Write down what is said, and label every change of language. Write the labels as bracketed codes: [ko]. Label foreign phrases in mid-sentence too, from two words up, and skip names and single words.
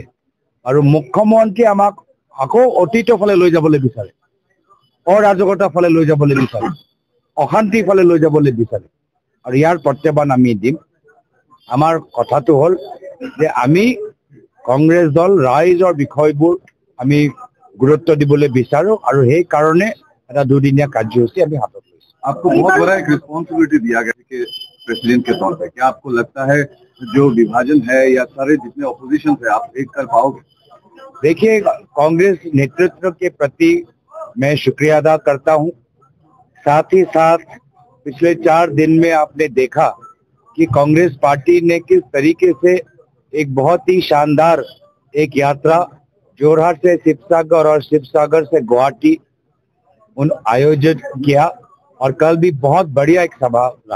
[as] আৰু মুখ্যমন্ত্ৰী আমাক আকৌ অতীতৰ ফালে লৈ যাবলৈ বিচাৰে, অৰাজকতাৰ ফালে লৈ যাবলৈ বিচাৰে, অশান্তিৰ ফালে লৈ যাবলৈ বিচাৰে। আৰু ইয়াৰ প্ৰত্যাহ্বান আমি দিম। আমাৰ কথাটো হ'ল যে আমি কংগ্ৰেছ দল ৰাইজৰ বিষয়বোৰ আমি গুৰুত্ব দিবলৈ বিচাৰো আৰু সেই কাৰণে এটা 2 দিনীয়া কাৰ্যসূচী আমি হাতত লৈছো। [hi] आपको बहुत बड़ा एक रिस्पॉन्सिबिलिटी दिया गया कि प्रेसिडेंट के तौर पे, क्या आपको लगता है जो विभाजन है या सारे जितने ऑपोजिशन है आप एक कर पाओगे? देखिए, कांग्रेस नेतृत्व के प्रति मैं शुक्रिया अदा करता हूं। साथ ही साथ पिछले 4 दिन में आपने देखा कि कांग्रेस पार्टी ने किस तरीके से एक बहुत ही शानदार एक यात्रा जोरहाट से शिवसागर और शिवसागर से गुवाहाटी आयोजित किया और कल भी बहुत बढ़िया एक सभा रहा।